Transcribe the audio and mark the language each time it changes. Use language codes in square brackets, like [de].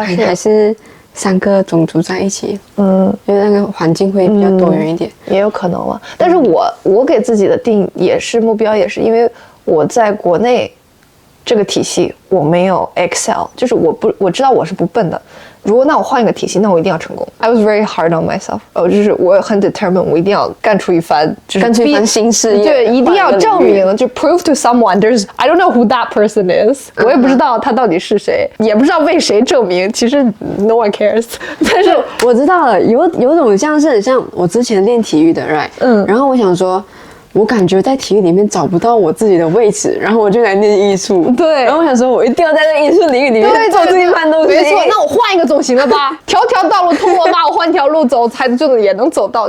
[zh] 还是3个种族在一起，因为那个环境会比较多元一点，也有可能了。但是我给自己的定也是目标，也是因为我在国内这个体系我没有 excel， 就是我知道我是不笨的。如果那我换一个体系，那我一定要成功。 [en] I was very hard on myself， [zh] 就是我很 determined， 我一定要干出一番新事业，对，一定要证明，就 [en] prove to someone there's I don't know who that person is， [zh] 我也不知道他到底是谁，也不知道为谁证明，其实 [en] no one cares。 [zh] 但是我知道了，有种像是很像我之前练体育的 ，right？ 然后我想说。我感觉在体育里面找不到我自己的位置，然后我就来练艺术。对，然后我想说，我一定要在这艺术领域里面做这一番东西。没错，那我换一个总行了吧？条道路通罗马，我换条路走，才就也能走到。